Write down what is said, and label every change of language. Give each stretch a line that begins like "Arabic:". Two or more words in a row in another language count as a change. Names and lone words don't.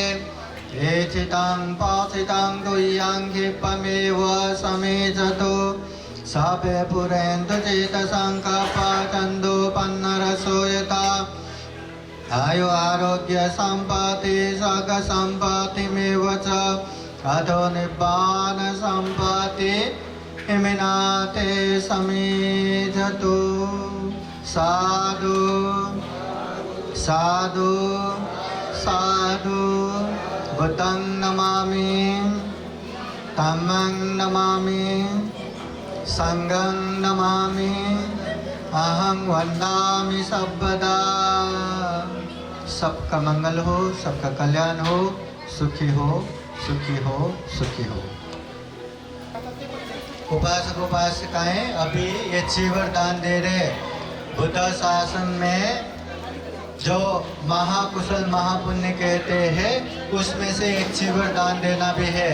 Pali: एचितं पाचितं तुय्यं क्षिप्रमेव समेजतु सर्वे पुरेन्दु चेतसङ्कल्पचन्दो पन्नरसो यथा। आयु आरोग्य सम्पत्ति सग सम्पत्तिमेव च अधो निब्बान सम्पत्ति इमिनाते समेजतु। साधु साधु साधु। बुद्धं नमामि, धम्मं नमामि, संघं नमामि, अहं वन्दामि सर्वदा।
Hindi: सबका मंगल हो, सबका कल्याण हो, सुखी हो, सुखी हो, सुखी हो। उपासक उपासिकाएं अभी ये चीवर दान दे रहे। बुद्ध शासन में जो महाकुशल महापुण्य कहते हैं, उसमें से एक चीवर दान देना भी है।